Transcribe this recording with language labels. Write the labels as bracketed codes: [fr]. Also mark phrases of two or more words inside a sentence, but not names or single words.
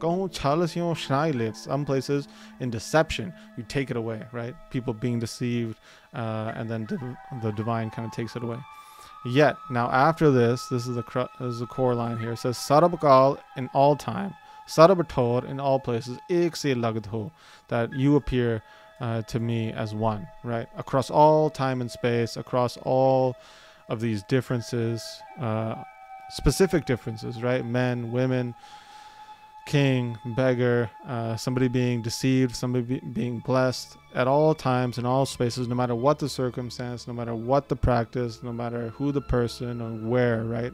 [en] Some places in deception you take it away, right? People being deceived, and then the divine kind of takes it away. Yet now after this is the core line here. It says Sarabakal in all time, Sarabator in all places, [pa] ਏਕ ਸੇ ਲਗਦ ਹੋ, [en] that you appear to me as one, right? Across all time and space, across all of these differences, specific differences, right? Men, women, king, beggar, somebody being deceived, somebody being blessed, at all times, in all spaces, no matter what the circumstance, no matter what the practice, no matter who the person or where, right?